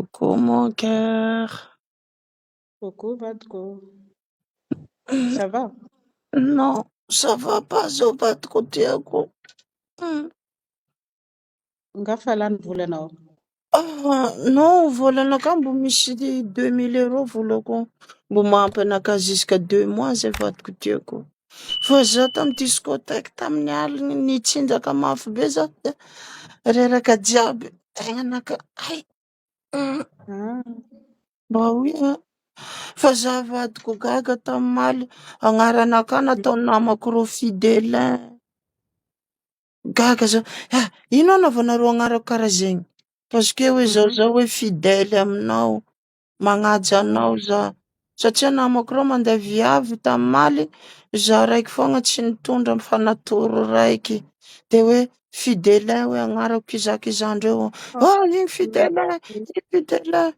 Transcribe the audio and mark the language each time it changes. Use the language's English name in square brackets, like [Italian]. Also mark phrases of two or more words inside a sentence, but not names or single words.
[French] Coucou mon cœur. Coucou vadiko, ça va? Non, ça va pas [Malagasy] zao tiako. Nga fa lany vola anao? Non, volanakà mbo misy 2000 € volako. Mbo mahampy anakà [French] jusqu'à 2 mois [Malagasy] zay vadiko tiako. Fa zaho tamy discothèque tamin'ny aligny nitsinjaka mafy be zaho de reraka jiaby. Tegnanaka, ay, Ah, mba oui fa zaho vadiko gaga tamy maly. Agnaranakà natao namako rô Fidelin. Gaga zaho. Ino anaovanareo agnarako karaha zegny? [French] Parce que [Malagasy] hoe zao hoe fidèle aminao, magnaja anao zaho. Satria namako reo mandeha viavy tamy maly, zaho raiky foagna tsy nitondra fa natoro raiky. De hoe Fidelin hoe agnarako kizakizandreo. Iny Fidelin, iny Fidelin.